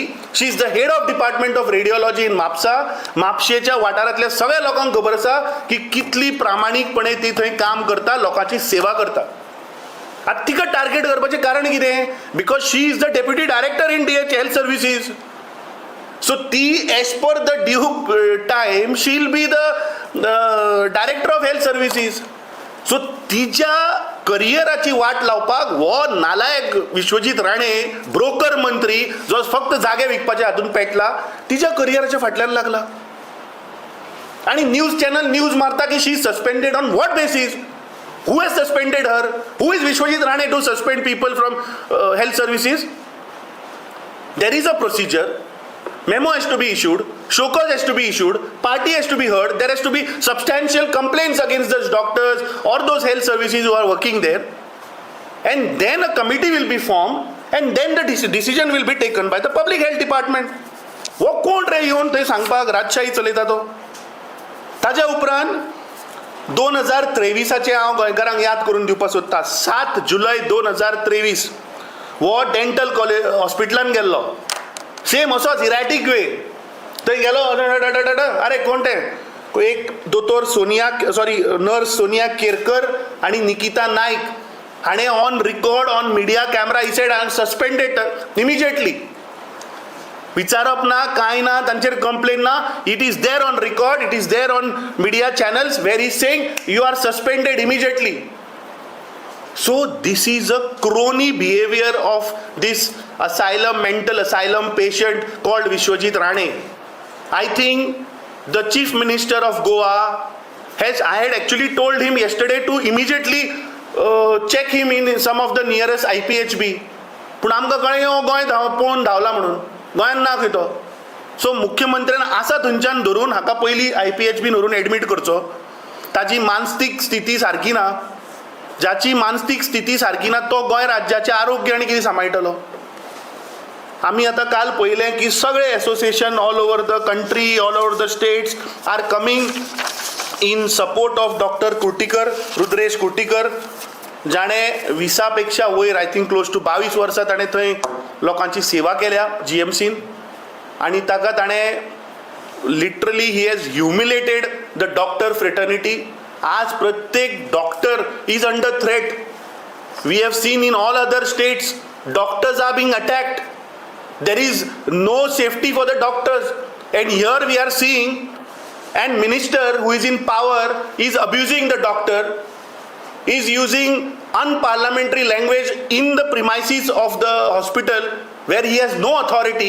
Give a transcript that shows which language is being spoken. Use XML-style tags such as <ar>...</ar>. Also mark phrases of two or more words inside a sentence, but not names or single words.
<en>she is the head of department of radiology in Mhapsa.</en> <kok>म्हापशेच्या वाठारांतल्या सगळ्या लोकांक खबर आसा की कितली प्रामाणीकपणे ती थंय काम करता, लोकांची सेवा करता. आतां तिका टार्गेट करपाचें कारण कितें?</kok> <en>because she is the deputy director in DH health services. So as per the due time she'll be the director of health services.</en> <kok>So तिच्या करियराची वाट लावपाक हो नालायक विश्वजीत राणे ब्रोकर मंत्री जो फक्त जागे विकपाच्या हातून पेटला तिच्या करियराच्या फाटल्यान लागला. आणि</kok> <en>news channel</en> <kok>न्यूज मारता की</kok> <en>she is suspended on what basis? Who has suspended her? Who is Vishwajit Rane to suspend people from health services? There is a procedure. Memo has to be issued, show cause has to be issued, party has to be heard, there has to be substantial complaints against those doctors or those health services who are working there, and then a committee will be formed and then the decision will be taken by the public health department.</en> <kok>हो कोण रे येवन थंय सांगपाक राजशाही चलयता तो. ताज्या उपरांत 2023 हांव गोंयकारांक याद करून दिवपाक सोदता. 7 जुलय 2023 हो</kok> <en>dental college</en> <kok>हॉस्पिटलान गेल्लो, सेम असोच</kok> <en>erratic way.</en> <kok>थंय गेलो, अरे कोण ते, एक दोतोर नर्स सोनिया केरकर आणि निकिता नाईक हाणें</kok> <en>on record on media camera he said I am suspended immediately.</en> <kok>विचारप ना, कांय ना, तांचेर कंप्लेन ना.</kok> <en>it is there on record, it is there on media channels where is saying you are suspended immediately. So this is a crony behavior of this mental asylum patient called Vishwajit Rane. I think the Chief Minister of Goa I had actually told him yesterday to immediately check him in some of the nearest IPHB.</en> <kok>पूण आमकां कळ्ळें हो गोंय पळोवन धांवला म्हणून, गोंयान ना खंय तो. सो मुख्यमंत्र्यान आसा थंयच्यान धरून हाका पयलीं IPHB व्हरून एडमीट करचो. ताची मानसीक स्थिती सारकी ना. ज्याची मानसीक स्थिती सारकी ना तो गोंय राज्याचें आरोग्य आनी कितें सांबाळटलो. आमी आतां काल पळयलें की सगळे</kok> <en>association all over the country, all over the states are coming in support of</en> <kok>डॉक्टर कुर्टीकर, रुद्रेश कुर्टीकर, जाणें 20 पेक्षा वयर</kok> <en>I think close to</en> <kok>22 वर्सां ताणें थंय लोकांची सेवा केल्या GMCन. आनी ताका ताणें</kok> <en>literally he has humiliated the doctor fraternity.</en> <kok>आज प्रत्येक</kok> <en>doctor is under threat. we have seen in all other states doctors are being attacked. There is no safety for the doctors, and here we are seeing and minister who is in power is abusing the doctor, is using unparliamentary language in the premises of the hospital where he has no authority.</en>